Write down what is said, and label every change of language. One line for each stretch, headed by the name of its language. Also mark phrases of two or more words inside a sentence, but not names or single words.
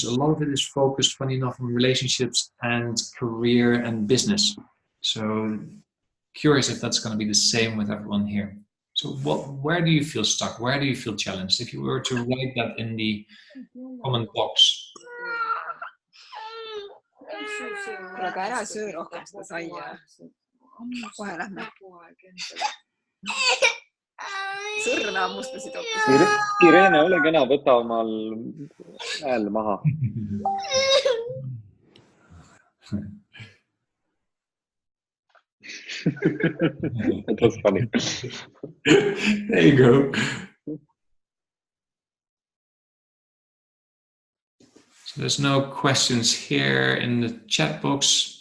English: A lot of it is focused, funny enough, on relationships and career and business. So curious if that's going to be the same with everyone here. So where do you feel stuck? Where do you feel challenged? If you were to write that in the comment box.
Estonian: Aga ära söö rohkem seda saia. Kohe lähme. Sõrme hammustasid hoopis. Irene, ole kena, võta omal hääl maha.
English: That was funny. There you go. So there's no questions here in the chat box.